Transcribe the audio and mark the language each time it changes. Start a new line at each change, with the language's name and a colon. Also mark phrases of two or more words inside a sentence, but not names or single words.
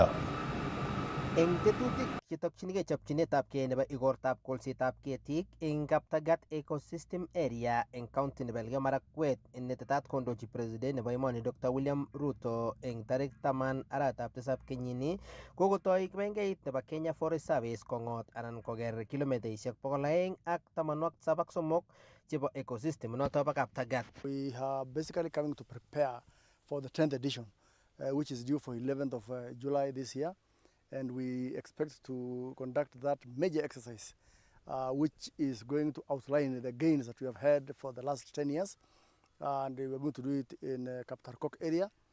Kalenjin: Eng tetutik chetokchinigei chopchinetabgei nebo igortab kolsetab ketik eng Kaptagat Ecosystem Area eng county nebo Elgeyo Marakwet netetat kondochi president nebo emoni Dr. William Ruto eng tarik 10 arawetab 7 kenyini kokotoi kibengeit nebo Kenya Forest Service kongot anan koker kilomitaisiek 273 chebo ecosystem noto bo Kaptagat.
English: We are basically coming to prepare for the 10th edition which is due for 11th of July this year. And we expect to conduct that major exercise, which is going to outline the gains that we have had for the last 10 years. And we're going to do it in Kaptarkok area.